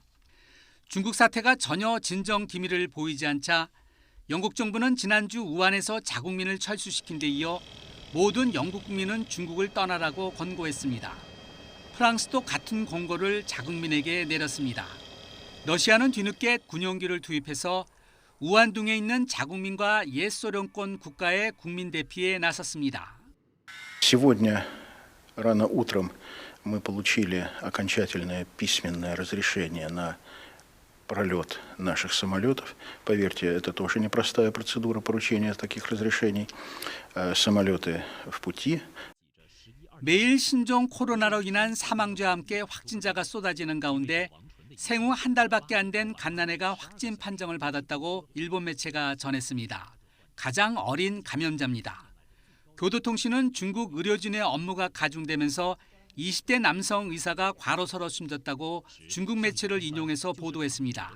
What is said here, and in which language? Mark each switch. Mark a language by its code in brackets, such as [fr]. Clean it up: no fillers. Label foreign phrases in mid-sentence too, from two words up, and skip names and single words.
[ko] 중국 사태가 전혀 진정 기미를 보이지 않자 영국 정부는 지난주 우한에서 자국민을 철수시킨 데 이어 모든 영국 국민은 중국을 떠나라고 권고했습니다. 프랑스도 같은 권고를 자국민에게 내렸습니다. 러시아는 뒤늦게 군용기를 투입해서 우한둥에 있는 자국민과 옛 소련권 국가의 국민 대피에 나섰습니다. [ru] Сегодня рано утром мы получили окончательное письменное разрешение на пролет наших самолетов. Поверьте, это тоже непростая процедура поручения таких разрешений. Самолеты в пути. [ko] 매일 신종 코로나로 인한 사망자와 함께 확진자가 쏟아지는 가운데 생후 한 달밖에 안 된 갓난애가 확진 판정을 받았다고 일본 매체가 전했습니다. 가장 어린 감염자입니다. 교도통신은 중국 의료진의 업무가 가중되면서 20대 남성 의사가 과로서로 숨졌다고 중국 매체를 인용해서 보도했습니다.